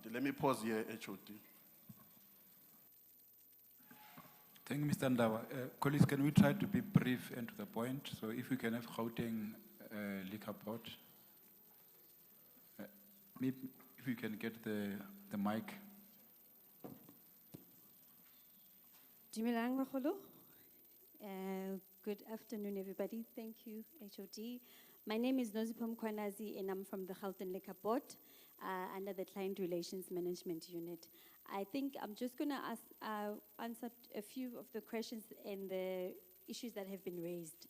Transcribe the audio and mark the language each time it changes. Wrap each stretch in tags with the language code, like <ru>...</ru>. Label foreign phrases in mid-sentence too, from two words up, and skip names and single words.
<en>Let me pause here, HOD. Thank you, Mr. Ndaba. Colleagues, can we try to be brief and to the point? So if we can have Gauteng Liquor Board. Maybe if we can get the mic.</en> <tn>Dumelang bagolo.</tn> <en>Good afternoon, everybody. Thank you, HOD. My name is Nozipho Mkhwanazi, and I'm from the Gauteng Liquor Board under the Client Relations Management Unit. I think I'm just going to answer a few of the questions and the issues that have been raised.</en>